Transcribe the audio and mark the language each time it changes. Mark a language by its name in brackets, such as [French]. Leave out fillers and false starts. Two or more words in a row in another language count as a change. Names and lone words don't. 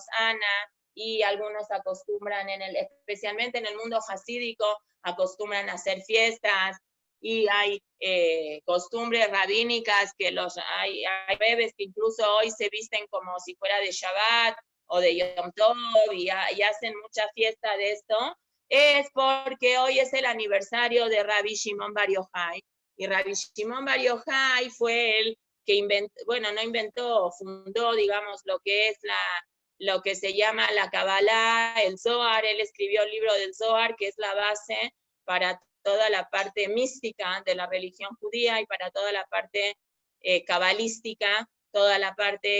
[Spanish] Ana, y algunos acostumbran, especialmente en el mundo hasídico, acostumbran a hacer fiestas, y hay costumbres rabínicas que hay bebés que incluso hoy se visten como si fuera de Shabbat o de Yom Tov y hacen mucha fiesta de esto, es porque hoy es el aniversario de Rabbi Shimon Bar Yochai, y Rabbi Shimon Bar Yochai fue el que fundó, digamos, lo que es lo que se llama la Kabbalah, el Zohar. Él escribió el libro del Zohar, que es la base para toda la parte mística de la religión judía y para toda la parte cabalística, toda la parte